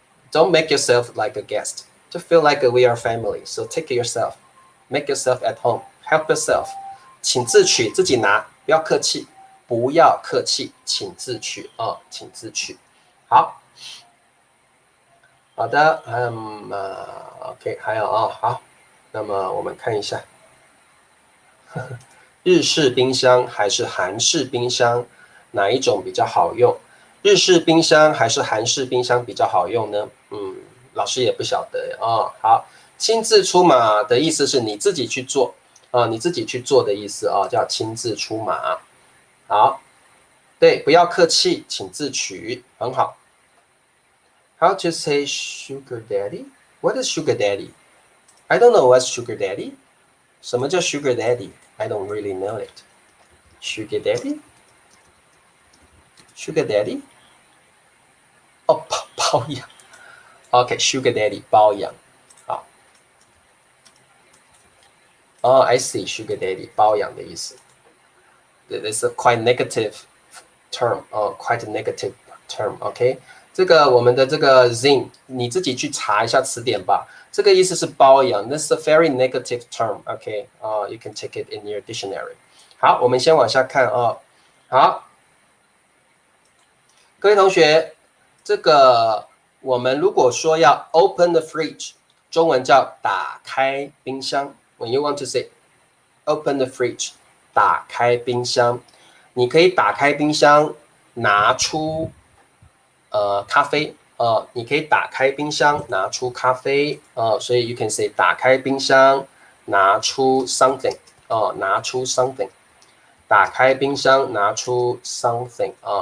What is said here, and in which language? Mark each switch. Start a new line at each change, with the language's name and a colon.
English: Don't make yourself like a guest. Just feel like we are family. So take it yourself. Make yourself at home. help yourself，
Chinese: 请自取，自己拿，不要客气，不要客气，请自取啊，请自取。好，好的，OK， 还有啊，好，那么我们看一下，日式冰箱还是韩式冰箱，哪一种比较好用？日式冰箱还是韩式冰箱比较好用呢？老师也不晓得哦。好，亲自出马的意思是你自己去做你自己去做的意思叫亲自出马。好，对，不要客气，请自取，很好。
English: How to say sugar daddy? What is sugar daddy? I don't know what's sugar daddy.
Chinese: 什么叫
English: sugar daddy? I don't really know it. Sugar daddy? Sugar daddy?
Chinese: 哦，包养。
English: OK，sugar daddy
Chinese: 包养。好。
English: I see sugar daddy
Chinese: 包养的意思。
English: It's a quite negative term. Quite a negative term.
Chinese: OK， 这个我们的这个 Zing， 你自己去查一下词典吧。这个意思是包养。
English: This is a very negative term. OK，you can take it in your dictionary.
Chinese: 好，我们先往下看好，各位同学，这个我们如果说要
English: open the fridge，
Chinese: 中文叫打开冰箱。
English: When you want to say open the fridge，
Chinese: 打开冰箱，你可以打开冰箱拿出咖啡你可以打开冰箱拿出咖啡所以
English: you can say
Chinese: 打开冰箱拿出 something 拿出 something， 打开冰箱拿出 something